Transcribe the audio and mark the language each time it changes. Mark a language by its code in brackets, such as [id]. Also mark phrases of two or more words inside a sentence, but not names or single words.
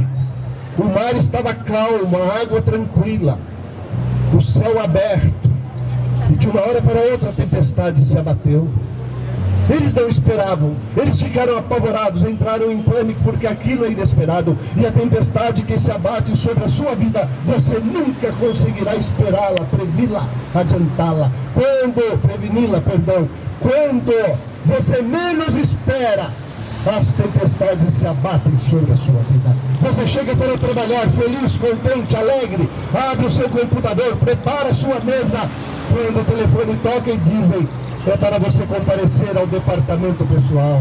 [pt] O mar estava calmo, a água tranquila, o céu aberto. E de uma hora para outra a tempestade se abateu. Eles não esperavam, eles ficaram apavorados, entraram em pânico, porque aquilo é inesperado. E a tempestade que se abate sobre a sua vida, você nunca conseguirá esperá-la, preveni-la, adiantá-la. Preveni-la, perdão. Quando você menos espera, as tempestades se abatem sobre a sua vida. Você chega para trabalhar feliz, contente, alegre, abre o seu computador, prepara a sua mesa, quando o telefone toca e dizem: é para você comparecer ao departamento pessoal.